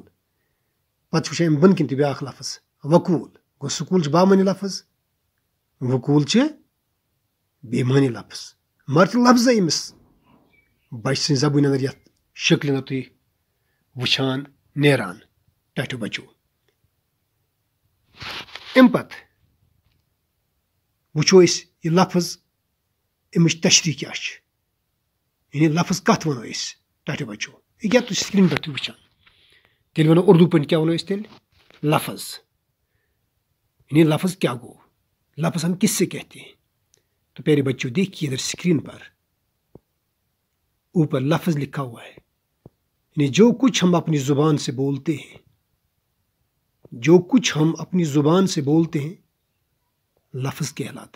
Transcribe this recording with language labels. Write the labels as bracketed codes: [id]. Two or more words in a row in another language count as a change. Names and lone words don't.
[ks] پتہ وچھان بن کن تہ بیاکھ لفظ وکول گو سکول بامعنی لفظ وکول بے معنی لفظ مگر لفظ امس بچہ سن زبان اندر یتھ شکل اندر تھی وچھان نیران. ٹاٹو بچو ام پتہ وچھو اس یہ لفظ امچ تشریح کیا یعنی لفظ کت ونو ٹاٹو بچو یہ کیا تھی سکرین پہ وچان تیل ونو اردو پہ کیا ونو اس تیل لفظ یعنی لفظ کیا گو [ur] لفظ ہم کس سے کہتے ہیں تو پیارے بچوں دیکھیے ادھر سکرین پر اوپر لفظ لکھا ہوا ہے یعنی جو کچھ ہم اپنی زبان سے بولتے ہیں جو کچھ ہم اپنی زبان سے بولتے ہیں لفظ کہلاتا